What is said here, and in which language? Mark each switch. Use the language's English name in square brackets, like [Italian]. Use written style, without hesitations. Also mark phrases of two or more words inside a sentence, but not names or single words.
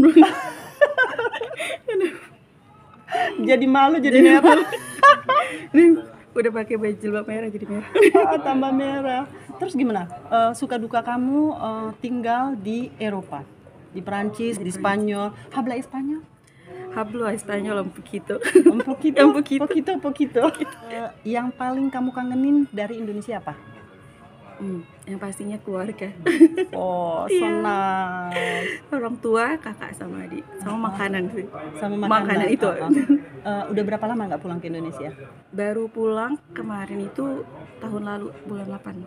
[Indonesian] Jadi malu, jadi merah. Ini udah pakai baju jilbab merah jadi merah. Tambah merah. Terus gimana? Suka duka kamu tinggal di Eropa, di Prancis, di Spanyol. [Spanish] Habla Español? Hablo español un poquito. Poquito. [Indonesian] Yang paling kamu kangenin dari Indonesia apa? Yang pastinya keluarga. [English] So nice. [Indonesian] Orang tua, kakak sama adik, sama makanan sih. Sama makanan itu. Udah berapa lama nggak pulang ke Indonesia? Baru pulang kemarin itu tahun lalu bulan 8.